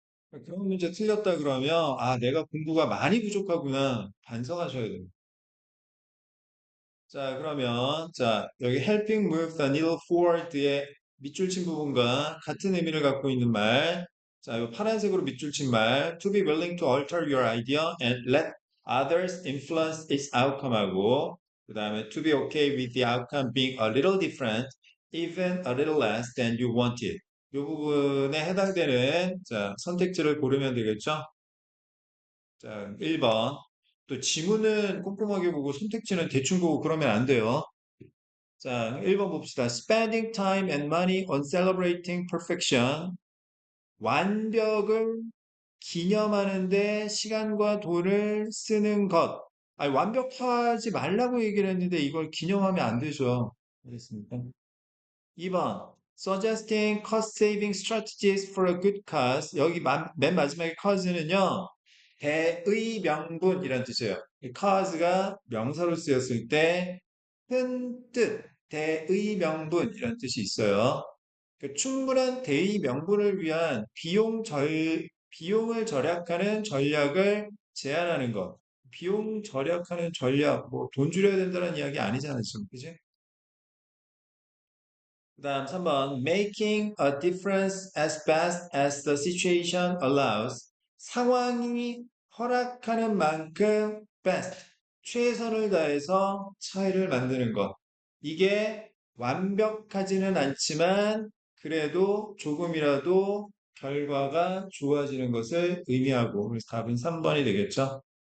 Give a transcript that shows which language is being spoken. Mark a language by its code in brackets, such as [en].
[ko] 그런 문제 틀렸다 그러면, 아, 내가 공부가 많이 부족하구나. 반성하셔야 됩니다. 자, 그러면, 자, 여기 [en] helping move the needle forward [ko] 의 밑줄 친 부분과 같은 의미를 갖고 있는 말. 자, 이 파란색으로 밑줄 친 말. [en] To be willing to alter your idea and let others influence its outcome하고, 그 다음에 to be okay with the outcome being a little different, even a little less than you wanted. [ko] 이 부분에 해당되는, 자, 선택지를 고르면 되겠죠? 자, 1번. 또 지문은 꼼꼼하게 보고 선택지는 대충 보고 그러면 안 돼요. 자, 1번 봅시다. [en] Spending time and money on celebrating perfection. [ko] 완벽을 기념하는데 시간과 돈을 쓰는 것. 아니, 완벽하지 말라고 얘기를 했는데 이걸 기념하면 안 되죠. 알겠습니까? 2번. [en] Suggesting cost-saving strategies for a good cause. [ko] 여기 맨 마지막에 cause는요. 대의 명분이란 뜻이에요. 이 cause가 명사로 쓰였을 때 큰 뜻, 대의 명분이란 뜻이 있어요. 충분한 대의 명분을 위한 비용을 절약하는 전략을 제안하는 것. 비용 절약하는 전략, 뭐 돈 줄여야 된다는 이야기 아니잖아요, 지금. 그지? 그다음 3번 [en] making a difference as best as the situation allows. [ko] 상황이 허락하는 만큼 best, 최선을 다해서 차이를 만드는 것. 이게 완벽하지는 않지만 그래도 조금이라도 결과가 좋아지는 것을 의미하고 그래서 답은 3번이 되겠죠.